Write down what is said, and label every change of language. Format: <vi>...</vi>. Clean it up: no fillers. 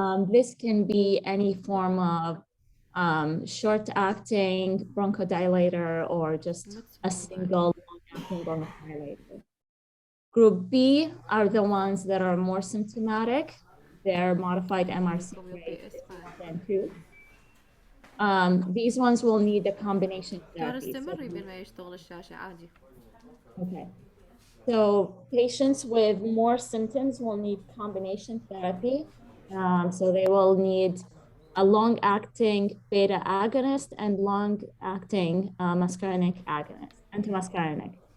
<en>This can be any form of short-acting bronchodilator or just a single long-acting bronchodilator. Group B are the ones that are more symptomatic. They're modified MRC rate than 2. These ones will need a combination therapy.</en> <ar>استمري بين ما يشتغل الشاشة عادي.</ar> <en>Okay. So patients with more symptoms will need combination therapy. So they will need a long-acting beta agonist and long-acting muscarinic agonist, antimuscarinic.</en>